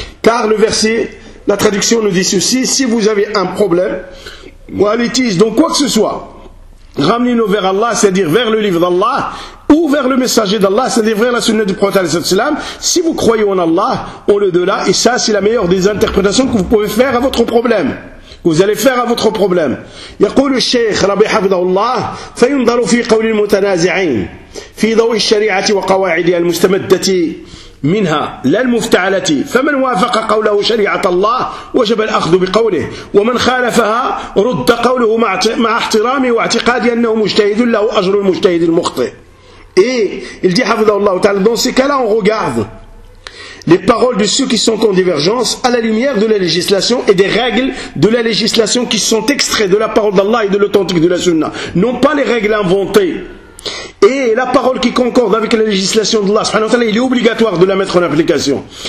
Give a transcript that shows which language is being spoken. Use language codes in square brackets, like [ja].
[fr] Car le verset, la traduction nous dit ceci, si vous avez un problème, ou un litige, donc quoi que ce soit, ramenez-nous vers Allah, c'est-à-dire vers le livre d'Allah, ou vers le messager d'Allah, c'est-à-dire vers la sunna du prophète, si vous croyez en Allah, au-delà, et ça c'est la meilleure des interprétations que vous pouvez faire à votre problème, que vous allez faire à votre problème. [ar] يقول الشيخ ربي حفظه الله فينظر في قول المتنازعين في ضوء الشريعة وقواعدها المستمدة منها لا المفتعلة، فمن وافق قوله شريعة الله وجب الأخذ بقوله، ومن خالفها رد قوله مع احترامي واعتقادي أنه مجتهد له أجر المجتهد المخطئ. [fr] Et il dit حفظه الله تعالى dans ces cas-là on regarde les paroles de ceux qui sont en divergence à la lumière de la législation et des règles de la législation qui sont extraites de la parole d'Allah et de l'authentique de la Sunna, non pas les règles inventées. Et la parole qui concorde avec la législation d'Allah subhanahu wa ta'ala, il est obligatoire de la mettre en application.